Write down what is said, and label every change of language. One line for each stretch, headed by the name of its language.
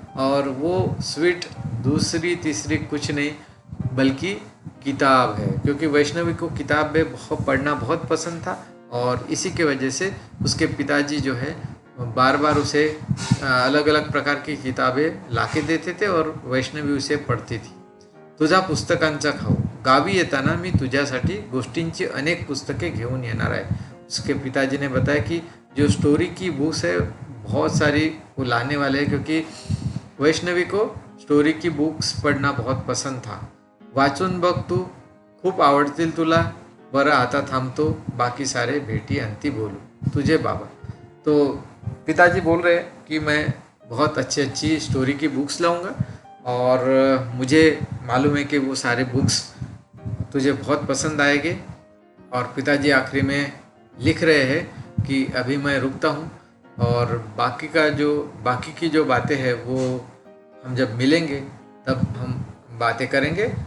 Hindi: और वो स्वीट दूसरी तीसरी कुछ नहीं बल्कि किताब है, क्योंकि वैष्णवी को किताबें पढ़ना बहुत पसंद था, और इसी के वजह से उसके पिताजी जो है बार बार उसे अलग अलग प्रकार की किताबें लाके देते थे और वैष्णवी उसे पढ़ती थी।
Marathi: तुझा पुस्तकांचा खाऊ, गावी येताना मी तुझ्यासाठी गोष्टींची अनेक पुस्तकें घेऊन येणार आहे।
Hindi: उसके पिताजी ने बताया कि जो स्टोरी की बुक्स है बहुत सारी वो लाने वाले हैं, क्योंकि वैष्णवी को स्टोरी की बुक्स पढ़ना बहुत पसंद था।
Marathi: वाचून बघ तू, खूप आवडतील तुला, बरं आता थांबतो, बाकी सारे भेटी अंती बोलू, तुझे बाबा।
Hindi: तो पिताजी बोल रहे हैं कि मैं बहुत अच्छी अच्छी स्टोरी की बुक्स लाऊंगा, और मुझे मालूम है कि वो सारे बुक्स तुझे बहुत पसंद आएंगे। और पिताजी आखिरी में लिख रहे हैं कि अभी मैं रुकता हूँ, और बाकी की जो बातें हैं वो हम जब मिलेंगे तब हम बातें करेंगे।